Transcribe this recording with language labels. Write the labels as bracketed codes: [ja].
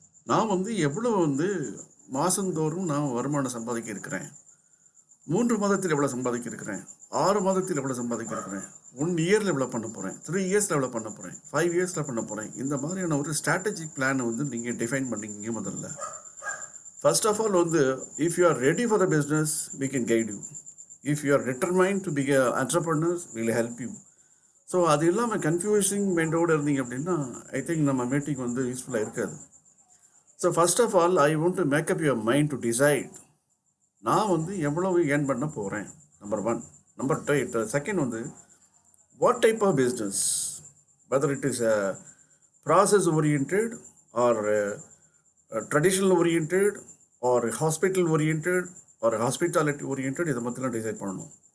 [ta] நான் எவ்வளோ மாதந்தோறும் நான் வருமானம் சம்பாதிக்க இருக்கிறேன், 3 மாதத்தில் எவ்வளோ சம்பாதிக்க இருக்கிறேன், 6 மாதத்தில் எவ்வளோ சம்பாதிக்க இருக்கிறேன், 1 இயரில் எவ்வளோ பண்ண போகிறேன், 3 இயர்ஸில் எவ்வளோ பண்ண போகிறேன், 5 இயர்ஸில் பண்ண போகிறேன். இந்த மாதிரியான ஒரு ஸ்ட்ராட்டஜிக் பிளானை நீங்கள் டிஃபைன் பண்ணிக்கிங்க முதல்ல. [en] First of all if you are ready for the business we can guide you. If you are determined to be a entrepreneur we'll help you. [ta] So அது இல்லாமல் கன்ஃபியூசிங் மைண்டோடு இருந்தீங்க அப்படின்னா [en] I think [ta] நம்ம meeting யூஸ்ஃபுல்லாக இருக்காது. [en] so first of all I want to make up your mind to decide [ta] நான் எவ்வளவு earn பண்ண போகிறேன். [en] Number 1. Number 2, second what type of business, whether it is a process oriented or traditional oriented or hospital oriented or hospitality oriented, [ta] இதை பற்றிலாம் decide பண்ணணும்.